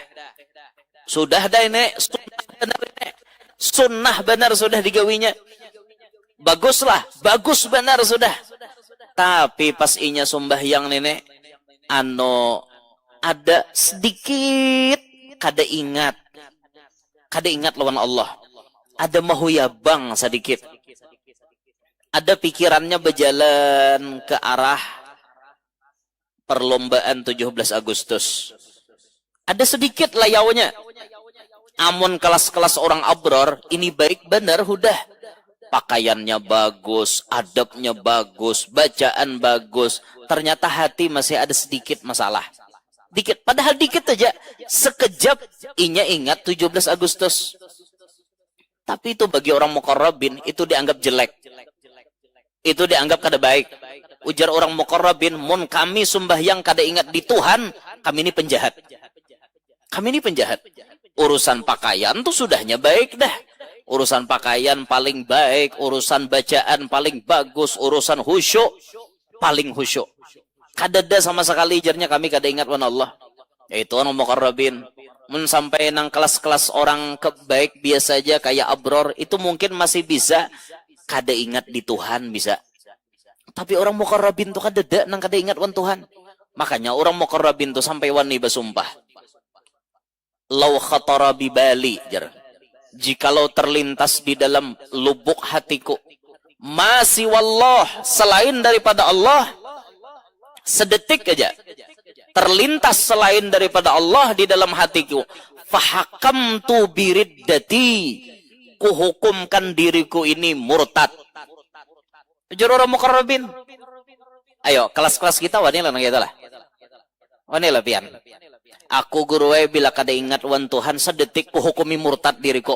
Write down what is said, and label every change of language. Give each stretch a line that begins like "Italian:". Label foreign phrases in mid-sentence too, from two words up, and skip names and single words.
Banjar: Sudah dah ini, sunnah benar sudah digawinya. Baguslah, bagus benar sudah. Tapi pas inya sembahyang nenek, ada sedikit kada ingat lawan Allah. Ada mahuyabang sedikit. Ada pikirannya berjalan ke arah perlombaan 17 Agustus. Ada sedikit layaunya. Amun kelas-kelas orang abror, ini baik benar udah. Pakaiannya bagus, adabnya bagus, bacaan bagus.
Indonesian: Ternyata hati masih ada sedikit masalah. Dikit, padahal dikit aja.
Banjar: Sekejap inya ingat 17 Agustus.
Indonesian: Tapi itu bagi orang muqarrabin, itu dianggap jelek.
Banjar: Itu dianggap kada baik. Ujar orang muqarrabin, mun kami sembahyang kada ingat di Tuhan, kami ini penjahat. Kami ini penjahat. Urusan pakaian tuh sudahnya baik dah. Urusan pakaian paling baik, urusan bacaan paling bagus, urusan khusyuk paling khusyuk. Kadada sama sekali jarnya kami kada ingat wan Allah. Yaitu orang muqarrabin. Men sampai nang kelas-kelas orang kebaik biasa aja kayak abror, itu mungkin masih bisa kada ingat di Tuhan bisa. Tapi orang muqarrabin tuh kadada nang kada ingat wan Tuhan. Makanya orang muqarrabin tuh sampai wani bersumpah.
Arabic: Lau khatara bi bali
Banjar: jar.
Indonesian: Jikalau terlintas di dalam lubuk hatiku, masih wallah selain daripada Allah, sedetik aja terlintas selain daripada Allah di dalam hatiku,
Arabic: fahakamtu biriddati,
Indonesian: kuhukumkan diriku ini murtad.
Banjar: Ujar orang muqarrabin. Ayo kelas-kelas kita wanila nang kita lah. Wanila pian. Aku guruwe bila kada ingat wan Tuhan sedetik ku hukumi murtad diriku.